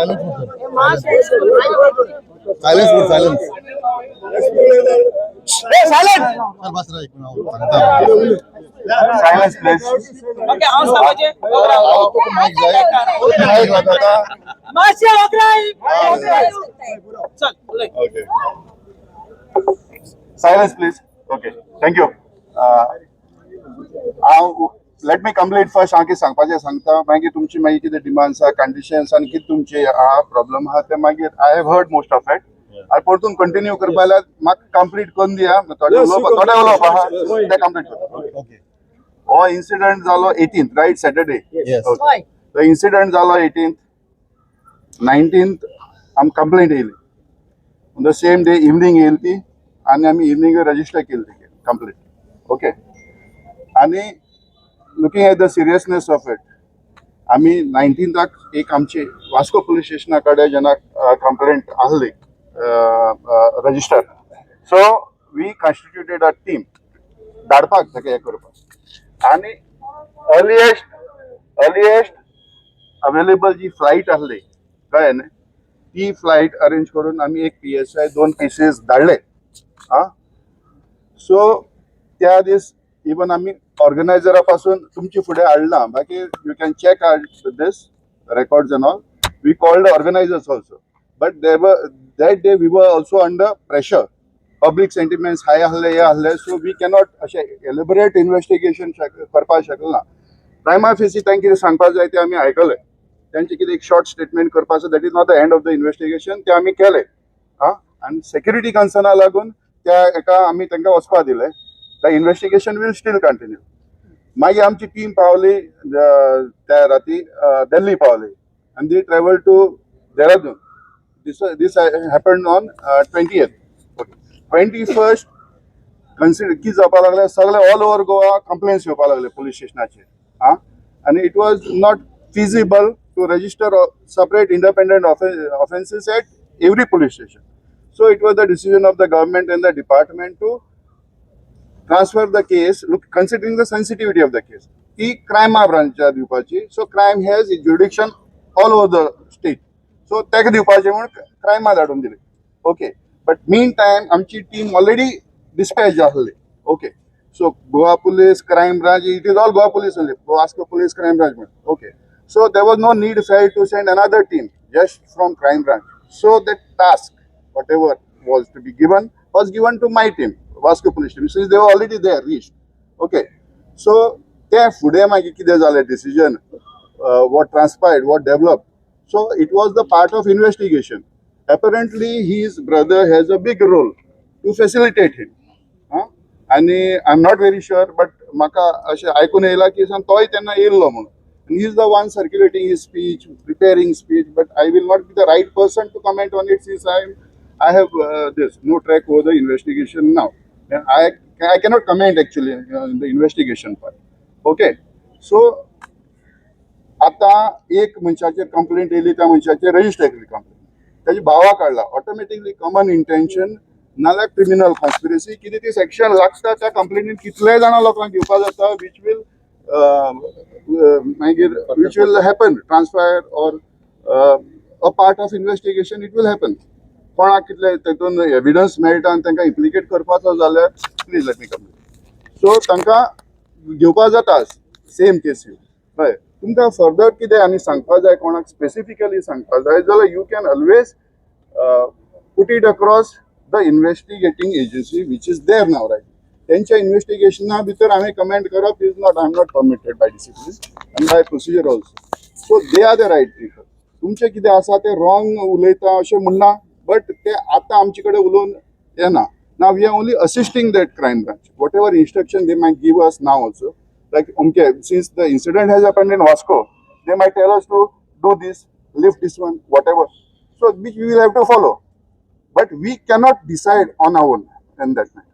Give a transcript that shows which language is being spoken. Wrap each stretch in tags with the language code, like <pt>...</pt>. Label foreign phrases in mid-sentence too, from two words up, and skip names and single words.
<en>Silence silence please. okay house</en> <kok>समाजे माशे चल</kok> <en>Okay. Silence, please. Okay. Thank you. Let me complete first.</en> <kok>आंकी सांगपाचे सांगता मागीर तुमची मागीर कितें</kok> <en>demands conditions</en> <kok>आनी कितें तुमचे प्रॉब्लम आहा ते मागीर</kok> <en>I have heard most of it.</en> <kok>आनी परतून कंटिन्यू करपा जाल्यार म्हाका कंप्लीट करून दिया थोडे उलोवप आहा ते कंप्लीट करता. हो इन्सिडंट जालो 18th</kok> <en>right Saturday.</en> <kok>तो इन्सिडंट जालो 18th 19th आम कंप्लेंट येयली</kok> <en>on the same day evening</en> <kok>येयली ती आणि आम्ही</kok> <en>evening register</en> <kok>केली ती कंप्लेंट. ओके आणि</kok> <en>looking at the seriousness of it</en> <kok>आम्ही 19th एक आमचे वास्को पोलीस स्टेशनाकडे जेन्ना कंप्लेंट आहली रजिस्टर</kok> <en>so we constituted a team</en> <kok>धाडपाक ताका हें करपाक आणि</kok> <en>earliest available</en> <kok>जी फ्लाईट आहली कळ्ळें न्ही ती फ्लाईट अरेंज करून आम्ही एक PSI 2 पीसीस धाडले. सो त्या दीस इवन आम्ही ऑर्गनायझरा पासून तुमचे फुडें हाडला बाकी</kok> <en>you can check this records and all we called organizers also but that day we were also under pressure public sentiments high</en> <kok>आहले हे आहले</kok> <en>so we cannot</en> <kok>अशें</kok> <en>elaborate investigation</en> <kok>करपाक शकना.</kok> <en>prima facie</en> <kok>तांकां कितें सांगपाक जाय तें आमी आयकलें त्यांचे कितें एक</kok> <en>short statement</en> <kok>करपाचो</kok> <en>that is not the end of the investigation</en> <kok>ते आमी केले आनी सेक्युरिटी कन्सर्ना लागून त्या एका आमी तांकां वचपा दिले.</kok> <en>the investigation will still continue.</en> <kok>मागीर आमची टीम पावली त्या राती दिल्ली पावली आनी</kok> <en>they travel to</en> <kok>देहरादून.</kok> <en>this happened on 20th.</en> <kok>21st कन्सिडर कितें जावपा लागले सगळे ऑल ओव्हर गोवा कंप्लेन्स येवपा लागले पुलीस स्टेशनाचेर</kok> <en>and it was not feasible to register separate independent offences at every police station. So it was the decision of the government and the department to transfer the case, look, considering the sensitivity of the case. He crime branch दिवपाची, so crime has jurisdiction all over the state.</en> <kok>So ताका दिवपाचे म्हणून crime धाडून दिले.</kok> <en>Okay, but meantime आमची team already dispatched जाल्ली. Okay, so Goa Police Crime Branch, it is all Goa Police only. Vasco Police Crime Branch. Okay, so there was no need felt to send another team just from Crime Branch. So that task, whatever was to be given, was given to my team, Vasco Police team, since they were already there, reached. Okay, so</en> <kok>त्या फुडें मागीर कितें जालें</kok> <en>decision, what transpired, what developed. So it was the part of investigation. Apparently, his brother has a big role to facilitate him.</en> <kok>आणि</kok> <en>I am not very sure, but</en> <kok>म्हाका अशें आयकून येयला की तोय तेन्ना येयल्लो म्हणून.</kok> <en>And he is the one circulating his speech, preparing speech, but I will not be the right person to comment on it since I have this no track over the investigation now. And I cannot comment actually in the investigation part.</en> <kok>Okay, so आता एक मनशाचेर कंप्लेंट येयली, त्या मनशाचेर रजिस्टर केली कंप्लेंट, ताजी भावा काडला,</kok> <en>automatically common intention</en> <kok>नाल्यार</kok> <en>criminal conspiracy</en> <kok>कितें ती सेक्शन लागता त्या कंप्लेनीन कितलेय जाणां लोकांक घेवपा जाता,</kok> <en>which will happen, transfer or a part of investigation, it will happen.</en> <kok>कोणाक कितले तेतून एविडन्स मेळटा आनी तांकां इम्प्लिकेट करपाचो जाल्यार</kok> <en>please let me complete.</en> <kok>सो तांकां घेवपा जाता</kok> <en>same cases.</en> <kok>हय, तुमकां फर्दर कितें आनी सांगपा जाय, कोणाक स्पेसिफिकली सांगपा जाय जाल्यार</kok> <en>you can always put it across the investigating agency which is there now right.</en> <kok>त्यांच्या इन्व्हेस्टिगेशना भितर हांवें कमेंट करप</kok> <en>is not, I am not permitted by discipline</en> <kok>आनी</kok> <en>by procedure also. So they are the right people.</en> <kok>तुमचें कितें आसा तें रॉंग उलयता अशें म्हणना, बट ते आतां आमचे कडेन उलोवन येना.</kok> <en>Now we are only assisting that crime branch. Whatever instruction they might give us now also, like okay, since the incident has happened in Vasco, they might tell us to do this, lift this one, whatever. So which we will have to follow. But we cannot decide on our own in that matter.</en>